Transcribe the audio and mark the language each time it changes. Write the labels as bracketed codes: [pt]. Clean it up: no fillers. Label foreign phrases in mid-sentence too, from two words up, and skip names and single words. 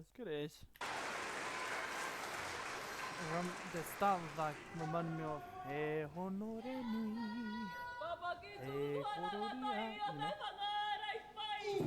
[en] It's good as. The start was like reminding me of [mi] He honore nui, He kororia, [en] you know.